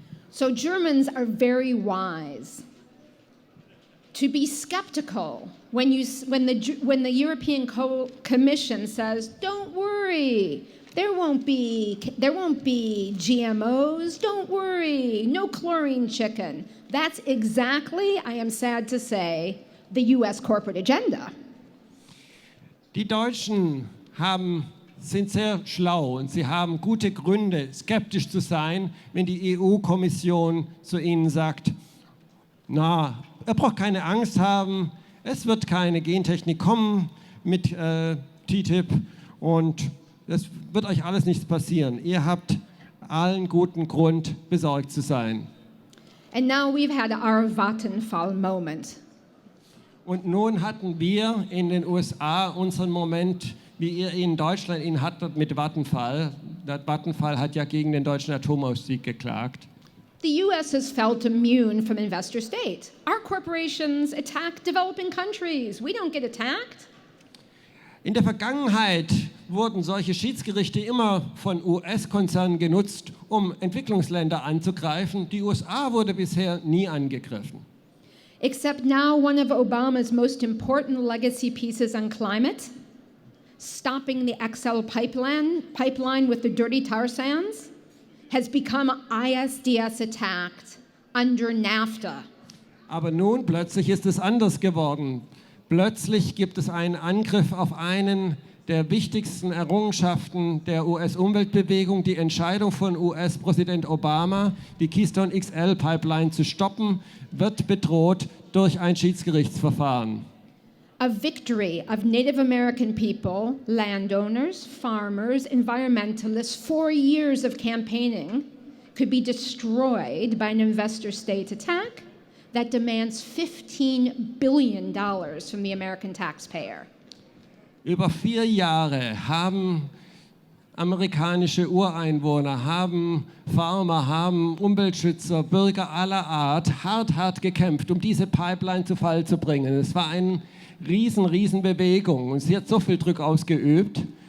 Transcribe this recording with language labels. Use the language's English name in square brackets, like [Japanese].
[English] So Germans are very wise to be skeptical when the European Commission says, "Don't worry, there won't be GMOs. Don't worry, no chlorine chicken." That's exactly, I am sad to say, the US corporate agenda. [German] Die Deutschen sind sehr schlau und sie haben gute Gründe, skeptisch zu sein, wenn die EU-Kommission zu ihnen sagt, na, ihr braucht keine Angst haben, es wird keine Gentechnik kommen mit TTIP und es wird euch alles nichts passieren. Ihr habt allen guten Grund, besorgt zu sein. [English] And now we've had our Vattenfall moment. [German] Und nun hatten wir in den USA unseren Moment, wie ihr in Deutschland ihn hattet mit Vattenfall. Vattenfall hat ja gegen den deutschen Atomausstieg geklagt. [English] The US has felt immune from investor state. Our corporations attack developing countries. We don't get attacked. [German] In der Vergangenheit wurden solche Schiedsgerichte immer von US-Konzernen genutzt, um Entwicklungsländer anzugreifen. Die USA wurde bisher nie angegriffen. [English] Except now one of Obama's most important legacy pieces on climate, stopping the XL pipeline with the dirty tar sands, has become ISDS attacked under NAFTA. [German] Aber nun plötzlich ist es anders geworden. Plötzlich gibt es einen Angriff auf einen der wichtigsten Errungenschaften der US-Umweltbewegung, die Entscheidung von US-Präsident Obama, die Keystone XL-Pipeline zu stoppen, wird bedroht durch ein Schiedsgerichtsverfahren. [English] A victory of Native American people, landowners, farmers, environmentalists, 4 years of campaigning could be destroyed by an investor state attack that demands $15 billion from the American taxpayer. [German] Über 4 Jahre haben amerikanische Ureinwohner, haben Farmer, haben Umweltschützer, Bürger aller Art hart gekämpft, um diese Pipeline zu Fall zu bringen. Es war eine riesen Bewegung und sie hat so viel Druck ausgeübt.